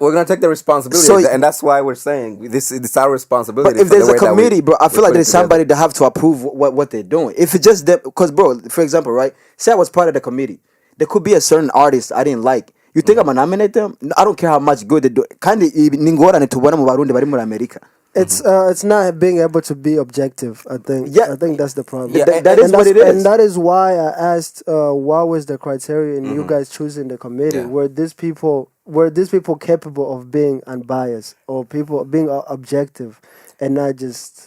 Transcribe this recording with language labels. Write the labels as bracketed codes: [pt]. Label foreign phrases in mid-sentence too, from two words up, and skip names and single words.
[en] gonna take the responsibility, So- and that's why we're saying this is our responsibility. But if for the there's a way that committee, bro, I we feel like put it there's together. somebody that have to approve what they're doing. If it's just them, because bro, for example, right? Say I was part of the committee, there could be a certain artist I didn't like. You think I'm gonna nominate them? I don't care how much good they do. [rn] Kandi ningora nitubona mu Barundi bari muri America. [en] It's not being able to be objective. I think. Yeah. I think that's the problem. Yeah, that is And what that's- it is. And that is why I asked, what was the criteria in you guys choosing the committee? Yeah. Were these people capable of being unbiased or people being objective and not just?